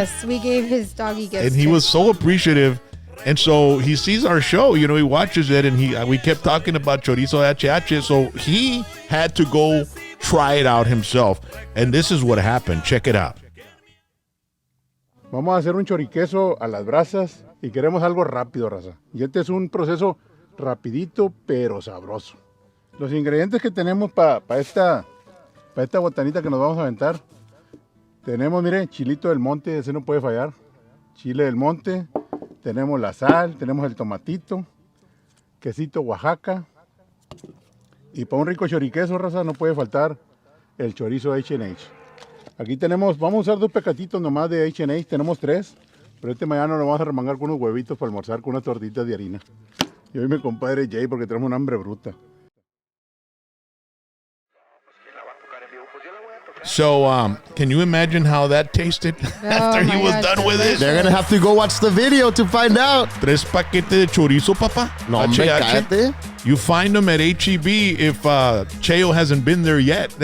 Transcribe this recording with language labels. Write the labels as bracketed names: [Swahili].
[English] Yes, we gave his doggy gifts. And he too. was so appreciative. And so he sees our show, you know, he watches it, and we kept talking about Chorizo HH. So he had to go try it out himself. And this is what happened. Check it out. [Spanish] Vamos a hacer un choriqueso a las brasas y queremos algo rápido, raza. Y este es un proceso rapidito pero sabroso. Los ingredientes que tenemos para esta botanita que nos vamos a aventar. Tenemos, mire, chilito del monte, ese no puede fallar. Chile del monte. Tenemos la sal, tenemos el tomatito, quesito Oaxaca. Y para un rico choriqueso, raza, no puede faltar el chorizo H&H. Aquí tenemos, vamos a usar 2 pecatitos nomás de H&H, tenemos 3. Pero mañana lo vamos a remangar con unos huevitos para almorzar con unas tortitas de harina. Y hoy mi compadre Jay porque tenemos una hambre bruta. [English] So, can you imagine how that tasted after he my was God, done with it? They're gonna have to go watch the video to find out. [Spanish] 3 paquetes de chorizo, papa. No, hombre, HH. cállate. [English] You find them at HEB if Cheo hasn't been there yet.